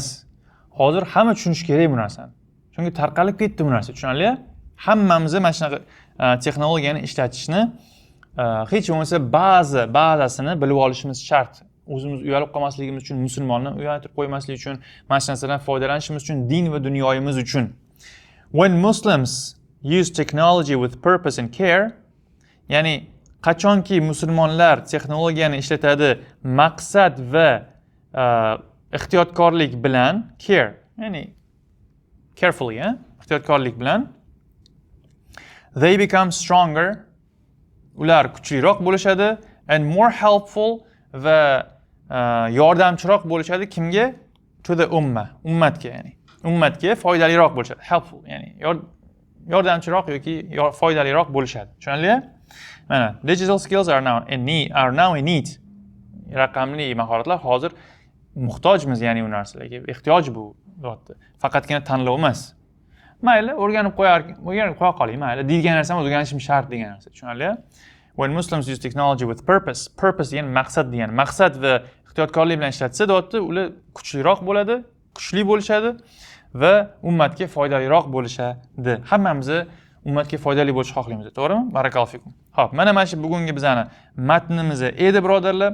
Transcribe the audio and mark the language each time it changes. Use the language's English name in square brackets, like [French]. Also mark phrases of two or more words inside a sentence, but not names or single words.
[Uzbek] Hozir hamma tushunishi kerak bu narsani. Chunki tarqalib ketdi bu narsa, tushunarli? Hammamiz mana shunaqa texnologiyani ishlatishni hech bo'lmasa ba'zasini bilib olishimiz shart. O'zimiz uyalib qolmasligimiz uchun, musulmonni uyaltirib qo'ymaslik uchun, mana shu narsadan foydalanishimiz uchun, din va dunyoyimiz uchun. [English] When Muslims use technology with purpose and care, [Uzbek] ya'ni qachonki musulmonlar texnologiyani ishlatadi maqsad va ehtiyotkorlik bilan, care, ya'ni carefully, ehtiyotkorlik bilan, [English] they become stronger, [Uzbek] ular kuchliroq bo'lishadi, [English] and more helpful [Uzbek] va yordamchiroq bo'lishadi kimga? [English] To the [Uzbek] ummatga, ya'ni ummatga foydaliroq bo'lishadi. Helpful, ya'ni yordamchiroq yoki foydaliroq bo'lishadi. Tushunarli? [English] Mana digital skills are now a need. [Uzbek] Raqamli mahoratlar hozir muhtojmiz, ya'ni u narsalarga. Ehtiyoj bu deyapti. Faqatgina tanlov emas. Mayli, o'rganib qo'ya qoling, mayli. Degan narsani o'rganishim shart degan narsa. Tushunarli? [English] When Muslims use technology with purpose [Uzbek] degani maqsad degani. Maqsad va ehtiyotkorlik bilan ishlatsa, deyapti, ular kuchliroq bo'ladi, kuchli bo'lishadi va ummatga foydaliroq bo'lishadi. Hammamiz ummatga foydali bo'lishni xohlaymiz, to'g'rimi? [Arabic] بارك الله فيكم. [Uzbek] Xo'p, mana shu bugungi bizning matnimiz edi, birodarlar.